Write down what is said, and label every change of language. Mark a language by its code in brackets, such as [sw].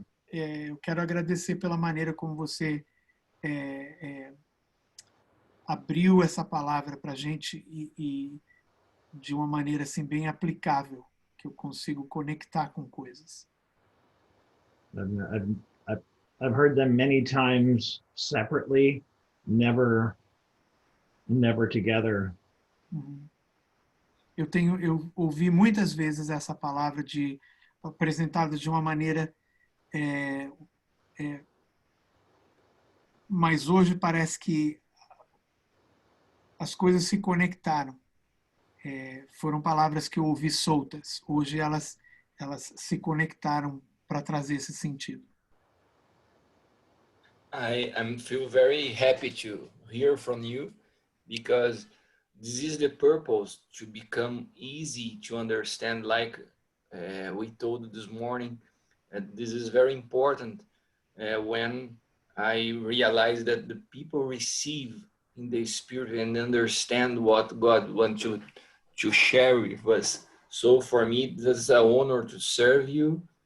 [pt] Eu quero agradecer pela maneira como você abriu essa palavra para a gente e de uma maneira assim bem aplicável, que eu consigo conectar com coisas. [en] I've heard them many times separately, never together. [pt] Eu ouvi muitas vezes essa palavra apresentada de uma maneira mas hoje parece que as coisas se conectaram. Foram palavras que eu ouvi soltas. Hoje elas se conectaram para trazer esse sentido. [en] I feel very happy to hear from you because this is the purpose, to become easy to understand, like we told this morning. This is very important when I realize that the people receive in the Spirit and understand what God wants to share with us. So for me, this is an honor to serve you